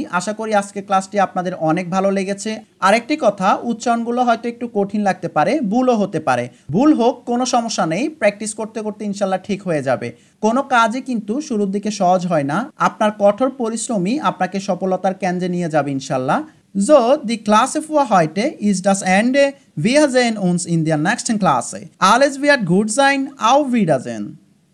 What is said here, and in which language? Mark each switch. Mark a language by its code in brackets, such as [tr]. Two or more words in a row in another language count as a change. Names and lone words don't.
[bn] আশা করি আজকের ক্লাসটি আপনাদের অনেক ভালো লেগেছে। আরেকটি কথা, উচ্চারণগুলো হয়তো একটু কঠিন লাগতে পারে, ভুলও হতে পারে। ভুল হোক, কোনো সমস্যা নেই, প্র্যাকটিস করতে করতে ইনশাল্লাহ ঠিক হয়ে যাবে। কোনো কাজই কিন্তু শুরুর দিকে সহজ হয় না, আপনার কঠোর পরিশ্রমই আপনাকে সফলতার কেন্দ্রে নিয়ে যাবে ইনশাল্লাহ। [de] So, die Klasse für heute ist das Ende. Wir sehen uns in der nächsten Klasse. Alles wird gut sein. Auf Wiedersehen.